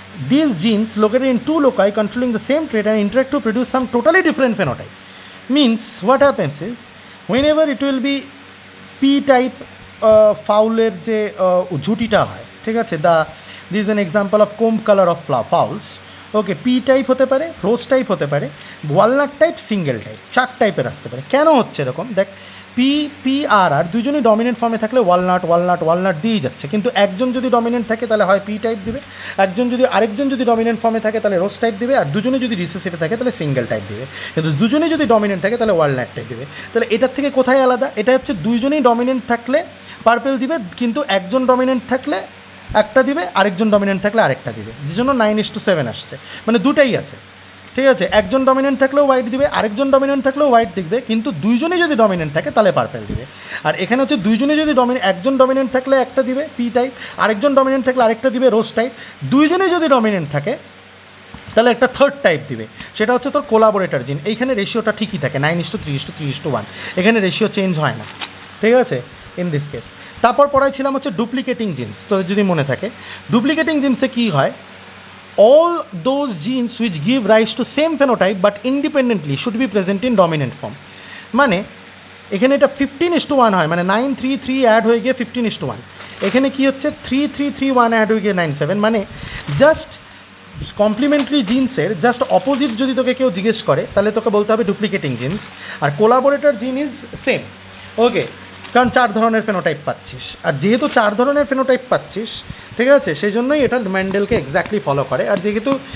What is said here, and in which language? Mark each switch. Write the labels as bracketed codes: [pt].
[en] These genes located in two loci controlling the same trait and interact to produce some totally different phenotype. Means what happens is, whenever it will be P-type fowler [bn] যে ঝুটিটা হয়, ঠিক আছে, [en] this is an example of comb color of fowls. [bn] Okay, P type হতে পারে, রোজ type হতে পারে, walnut type, single type, 4 টাইপের আসতে পারে। কেন হচ্ছে এরকম? দেখ, পি আর দুজনই ডমিনেন্ট ফর্মে থাকলে ওয়ালনাট দিয়েই যাচ্ছে, কিন্তু একজন যদি ডমিনেন্ট থাকে তাহলে হয় পি টাইপ দিবে, আরেকজন যদি ডমিনেন্ট ফর্মে থাকে তাহলে রোজ টাইপ দিবে, আর দুজনে যদি রিসেসিভে থাকে তাহলে সিঙ্গেল টাইপ দিবে, কিন্তু দুজনে যদি ডমিনেন্ট থাকে তাহলে ওয়ালনাট টাইপ দিবে। তাহলে এটার থেকে কোথায় আলাদা? এটা হচ্ছে দুইজনেই ডমিনেন্ট থাকলে পার্পেল দিবে, কিন্তু একজন ডমিনেন্ট থাকলে একটা দিবে, আরেকজন ডমিনেন্ট থাকলে আরেকটা দিবে, যে জন্য 9:7 আসছে, মানে দুটাই আছে, ঠিক আছে। একজন ডমিনেন্ট থাকলেও হোয়াইট দিবে, আরেকজন ডমিনেন্ট থাকলেও হোয়াইট দিবে, কিন্তু দুইজনেই যদি ডমিনেন্ট থাকে তাহলে পার্পেল দিবে। আর এখানে হচ্ছে দুইজনে যদি একজন ডমিনেন্ট থাকলে একটা দিবে পি টাইপ, আরেকজন ডমিনেন্ট থাকলে আরেকটা দিবে রোজ টাইপ, দুইজনে যদি ডমিনেন্ট থাকে তাহলে একটা থার্ড টাইপ দিবে, সেটা হচ্ছে তোর কোলাবোরেটর জিন। এইখানে রেশিওটা ঠিকই থাকে 9:3:3:1, এখানে রেশিও চেঞ্জ হয় না, ঠিক আছে, [en] In this case. [bn] তারপর পড়াইছিলাম হচ্ছে ডুপ্লিকেটিং জিনস, তো যদি মনে থাকে ডুপ্লিকেটিং জিনসে কি হয়, [en] all those genes which give rise to same phenotype but independently should be present in dominant form। [bn] মানে এখানে এটা 15:1 হয়, মানে 9:3:3 অ্যাড হয়ে গিয়ে 15:1। এখানে কি হচ্ছে 3:3:3:1 অ্যাড হয়ে গিয়ে 9:7, মানে জাস্ট কমপ্লিমেন্টারি জিনসের জাস্ট অপোজিট যদি তোকে কেউ জিজ্ঞেস করে তাহলে তোকে বলতে হবে ডুপ্লিকেটিং জিনস, আর কোলাবোরেটর জিন ইজ সেম। ওকে, কারণ 4 ধরনের ফেনোটাইপ পাচ্ছিস, আর যেহেতু 4 ধরনের ফেনোটাইপ পাচ্ছিস, ঠিক আছে, সেই জন্যই এটা মেন্ডেলকে এক্স্যাক্টলি ফলো করে। আর যেহেতু